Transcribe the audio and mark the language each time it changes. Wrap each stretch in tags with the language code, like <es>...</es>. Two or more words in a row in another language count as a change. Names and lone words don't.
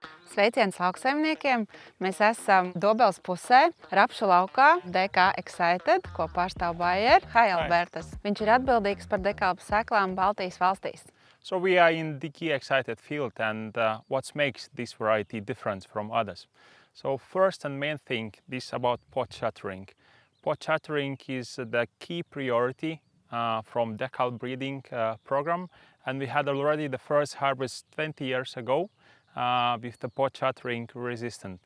<lv>Sveiciens lauksaimniekiem! Mēs esam Dobeles pusē, rapšu laukā, DK Excited, ko pārstāv Bayer.</lv> <en>Hi, Albertas!</en> <lv>Viņš ir atbildīgs par dekalpu sēklām Baltijas valstīs.</lv> <en>So we are in DK Excited field, and what makes this variety different from others? So first and main thing is about pod shattering. Pod shattering is the key priority from decal breeding program, and we had already the first harvest 20 years ago with the pod shattering resistant.</en>